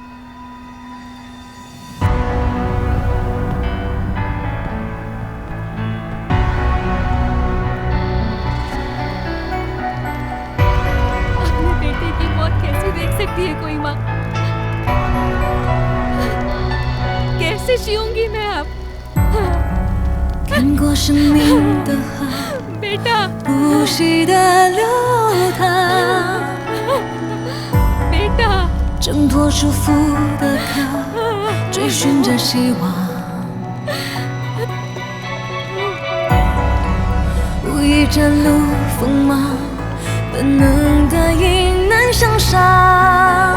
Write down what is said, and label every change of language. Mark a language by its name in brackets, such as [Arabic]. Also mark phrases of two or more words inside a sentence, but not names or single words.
[Hindi] अपने बेटे की मौत कैसे देख सकती है कोई माँ? कैसे जीऊंगी मैं अब? [Chinese] 看过生命的河， [Hindi] बेटा [Chinese] 不息的流淌， [Hindi] बेटा [Chinese] 挣脱束缚的壳，追寻着希望。无意展露锋芒，本能的迎难向上。